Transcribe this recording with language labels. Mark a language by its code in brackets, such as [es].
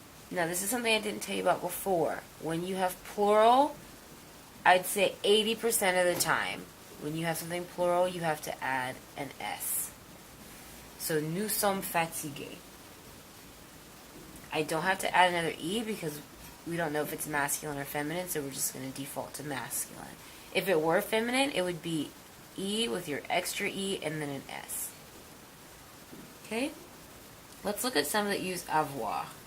[en] Now, this is something I didn't tell you about before. When you have plural I'd say 80% of the time, when you have something plural, you have to add an S. [fr] So, nous sommes fatigués. [en] I don't have to add another E because we don't know if it's masculine or feminine, so we're just going to default to masculine. If it were feminine, it would be E with your extra E and then an S. Okay? Let's look at some that use avoir.